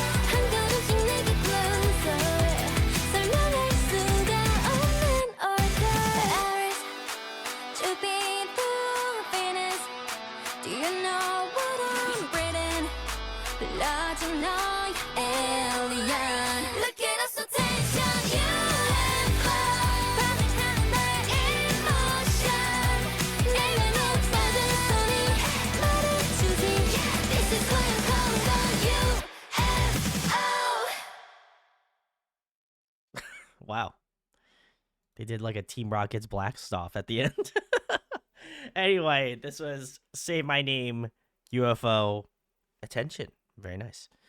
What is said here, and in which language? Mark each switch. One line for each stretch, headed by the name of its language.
Korean: 한 걸음씩 내게 closer. 설명할 수가 없는 order.
English: Aries, Jupiter, Venus. Do you know what I'm breathing?
Korean: 불러준 너의 alien.
English: Look at us, attention, UFO.
Korean: 반응하는 너의 emotion. 날 향해 뻗은 손이 말해주지.
English: This is why I'm calling on UFO. Wow. They did like a Team Rockets Blackstuff at the end. Anyway, this was Say My Name, UFO Attention. Very nice.